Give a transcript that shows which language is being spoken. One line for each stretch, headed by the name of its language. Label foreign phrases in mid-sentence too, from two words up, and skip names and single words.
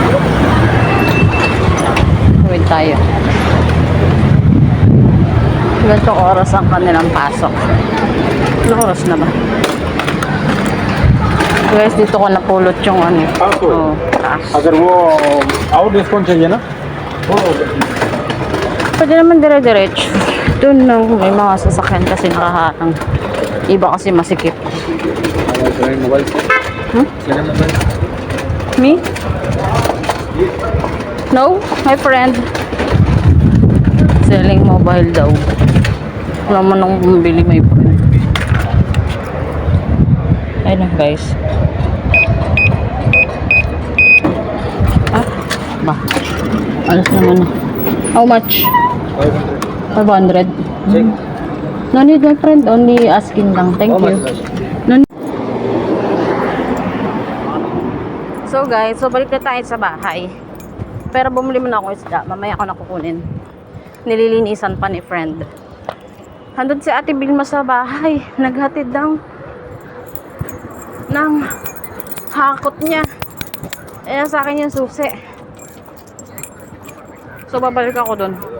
Filipino: Tawid tayo. Ganitong oras ang kanilang pasok. Anong oras na ba? Guys, dito ko napulot yung ano. Oh, taas. अगर वो आउट रिस्पॉन्स चाहिए ना वो Pwede naman dire-diretso. Doon lang may mga sasakyan kasi nakaharang. Iba kasi masikip.
English: मोबाइल Me? No, my friend. Selling mobile
Filipino: daw. Wala man akong bumili,
English: my friend.
Filipino: Ayun na guys. Ah, ba? Alas naman na.
English: How much? 500. No need, my friend. Only asking lang. Thank you. No need.
Filipino: So guys, so balik na tayo sa bahay. Pero bumili muna ako isda. Mamaya ako nakukunin. Nililinisan pa ni friend. Handun si Ate Vilma sa bahay. Naghatid ng hakot niya. Ayan sa akin yung susi. So babalik ako dun.